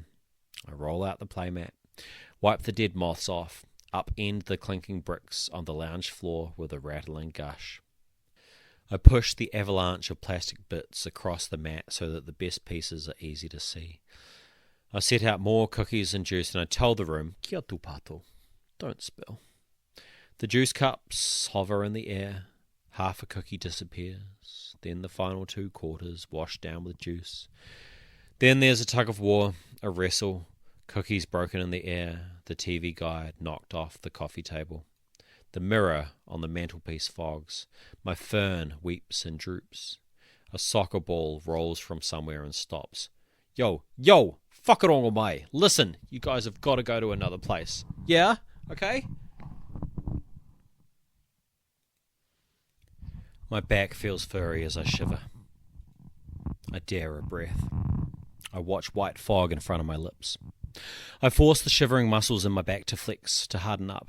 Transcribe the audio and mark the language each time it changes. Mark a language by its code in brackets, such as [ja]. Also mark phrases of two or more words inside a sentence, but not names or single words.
[en] I roll out the playmat, wipe the dead moths off, upend the clinking bricks on the lounge floor with a rattling gush. I push the avalanche of plastic bits across the mat so that the best pieces are easy to see. I set out more cookies and juice and I tell the room, [mi] kia tupato, [en] don't spill. The juice cups hover in the air. Half a cookie disappears. Then the final 2/4 washed down with juice. Then there's a tug of war, a wrestle, cookies broken in the air, the TV guide knocked off the coffee table. The mirror on the mantelpiece fogs. My fern weeps and droops. A soccer ball rolls from somewhere and stops. [mi] Yo, whakarongo mai. [en] Listen, you guys have got to go to another place. Yeah? Okay? My back feels furry as I shiver. I dare a breath. I watch white fog in front of my lips. I force the shivering muscles in my back to flex, to harden up.